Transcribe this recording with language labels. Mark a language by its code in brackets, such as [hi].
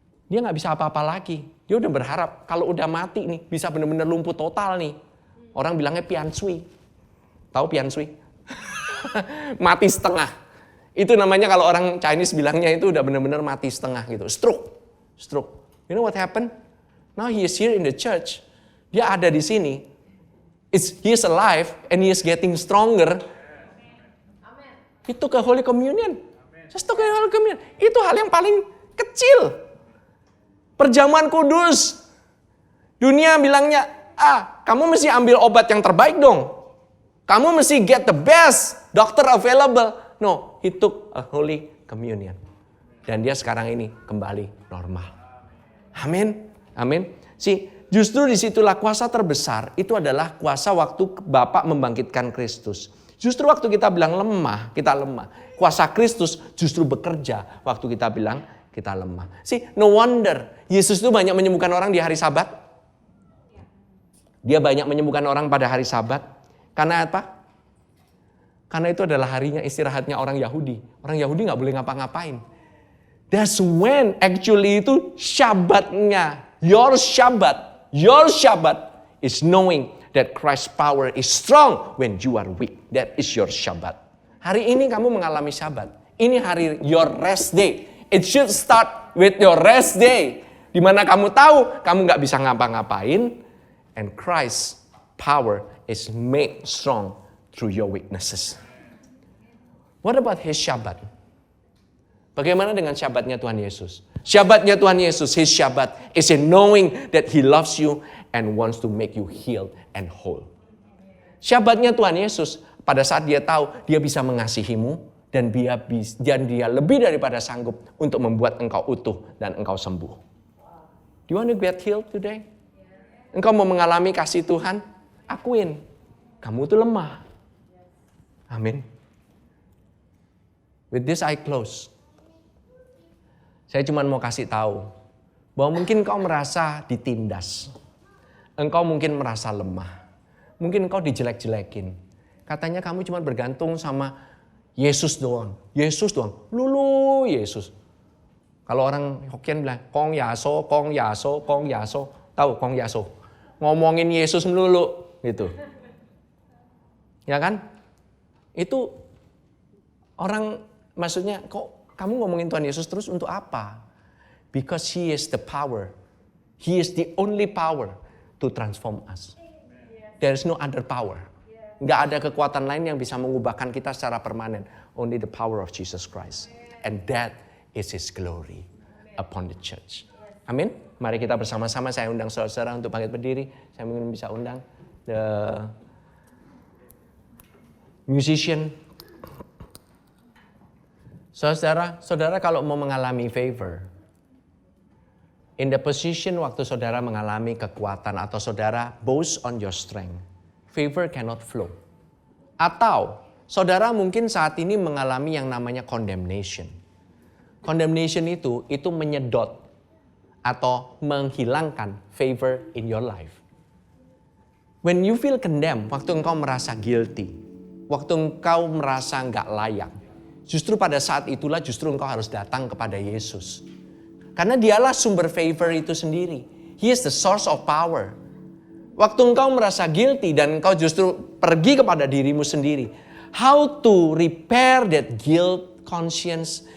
[id] Dia nggak bisa apa-apa lagi. Dia udah berharap kalau udah mati nih, bisa benar-benar lumpuh total nih. Orang bilangnya piansui. Tahu piansui? Mati setengah. Itu namanya kalau orang Chinese bilangnya itu udah benar-benar mati setengah gitu. [en] Stroke. You know what happened? Now he is here in the church. [id] Dia ada di sini. [en] He is alive and he is getting stronger. He took a Holy Communion. Just took a Holy Communion. [id] Itu hal yang paling kecil. Perjamuan kudus. Dunia bilangnya, kamu mesti ambil obat yang terbaik dong. Kamu mesti [en] get the best doctor available. No, he took a Holy Communion. [id] Dan dia sekarang ini kembali normal. Amin. Justru disitulah kuasa terbesar. Itu adalah kuasa waktu Bapa membangkitkan Kristus. Justru waktu kita bilang lemah, kita lemah. Kuasa Kristus justru bekerja waktu kita bilang kita lemah. [en] No wonder [id] Yesus itu banyak menyembuhkan orang di hari Sabat. Dia banyak menyembuhkan orang pada hari Sabat. Karena apa? Karena itu adalah harinya istirahatnya orang Yahudi. Orang Yahudi nggak boleh ngapa-ngapain. [en] That's when actually [id] itu Shabbatnya. [en] Your Shabbat is knowing that Christ's power is strong when you are weak. That is your Shabbat. [id] Hari ini kamu mengalami Shabbat. Ini hari [en] your rest day. It should start with your rest day. [id] Di mana kamu tahu kamu nggak bisa ngapa-ngapain. [en] And Christ's power is made strong through your weaknesses. What about his Shabbat? [id] Bagaimana dengan Shabbatnya Tuhan Yesus? [en] Shabbatnya Tuhan Yesus, his Shabbat is in knowing that he loves you and wants to make you healed and whole. [id] Shabbatnya Tuhan Yesus pada saat dia tahu dia bisa mengasihimu dan dia lebih daripada sanggup untuk membuat engkau utuh dan engkau sembuh. [en] Do you want to get healed today? [id] Engkau mau mengalami kasih Tuhan? Akuin, kamu itu lemah. Amin. [en] With this I close. [id] Saya cuma mau kasih tahu bahwa mungkin engkau merasa ditindas. Engkau mungkin merasa lemah. Mungkin engkau dijelek-jelekin. Katanya kamu cuma bergantung sama Yesus doang. Yesus doang. Lulu Yesus. Kalau orang Hokkien bilang, Kong Yaso, Kong Yaso, Kong Yaso. Tahu Kong Yaso? Ngomongin Yesus melulu. Gitu. Ya kan? Itu orang maksudnya, kok kamu ngomongin Tuhan Yesus terus untuk apa? [en] Because He is the power. He is the only power to transform us. There is no other power. [id] Nggak ada kekuatan lain yang bisa mengubahkan kita secara permanen. [en] Only the power of Jesus Christ. And that is His glory upon the church. [id] Amin. Mari kita bersama-sama, saya undang saudara-saudara untuk bangkit berdiri. Saya mungkin bisa undang [en] the musician. [id] Saudara kalau mau mengalami [en] favor, in the position [id] waktu saudara mengalami kekuatan atau saudara [en] boast on your strength, favor cannot flow. [id] Atau saudara mungkin saat ini mengalami yang namanya condemnation. Condemnation itu menyedot atau menghilangkan favor [en] in your life. When you feel condemned, [id] waktu engkau merasa guilty, waktu engkau merasa nggak layak, justru pada saat itulah justru engkau harus datang kepada Yesus. Karena dialah sumber favor itu sendiri. [en] He is the source of power. [id] Waktu engkau merasa guilty dan engkau justru pergi kepada dirimu sendiri. [en] How to repair that guilt conscience?